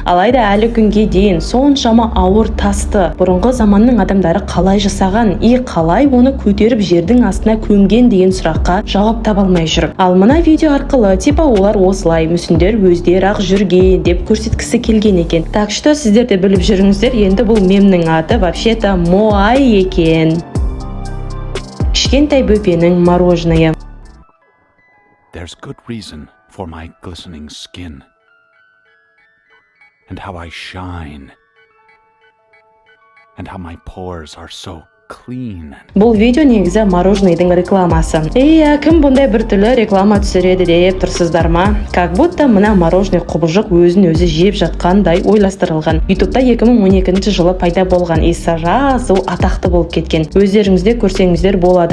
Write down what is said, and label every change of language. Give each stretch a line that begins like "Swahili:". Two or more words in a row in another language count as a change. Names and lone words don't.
Kazakh: Алайда әлі күнге дейін соншама ауыр тасты бұрынғы заманның адамдары қалай жасаған и қалай оны көтеріп жердің астына көмген деген сұраққа жауап таба алмай жүр. Ал мына видео арқылы типа олар осылай мүсіндер өздері ақ жүрген деп көрсеткісі келген екен.
Russian: Так что
Kazakh: сіздер де біліп жүріңіздер, енді бұл мемнің аты вообще-то Моаи екен. Кішкентай бөпенің мороженое.
English: There's good reason for my glistening skin and how I shine and how my pores are so clean.
Kazakh: Бұл видео негізі мороженныйдың рекламасы. Кім бұндай біртүрлі реклама түсіреді деп тұрсыздар ма?
Russian: Как будто
Kazakh: мына мороженый құбыжық өзін өзі жеп жатқандай ойластырылған. Ютубта 2012 жылы пайда болған
Russian: и сразу
Kazakh: атақты болып кеткен. Өздеріңізде көрсеңіздер болады.